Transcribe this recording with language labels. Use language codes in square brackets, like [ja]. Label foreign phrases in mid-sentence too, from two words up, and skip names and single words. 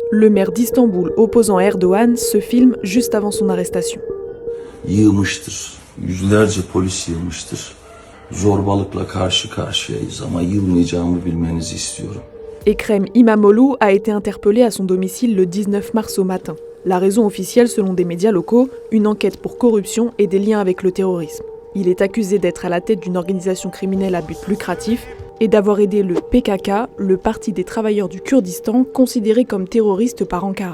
[fr] Le maire d'Istanbul opposant à Erdoğan se filme juste avant son arrestation. [tr] Yığmıştır. Yüzlerce polis yığmıştır. Zorbalıkla karşı karşıyayız ama yılmayacağımı bilmenizi istiyorum. [fr] Ekrem İmamoğlu a été interpellé à son domicile le 19 mars au matin. La raison officielle, selon des médias locaux, une enquête pour corruption et des liens avec le terrorisme. Il est accusé d'être à la tête d'une organisation criminelle à but lucratif et d'avoir aidé le PKK, le Parti des travailleurs du Kurdistan, considéré comme terroriste par Ankara.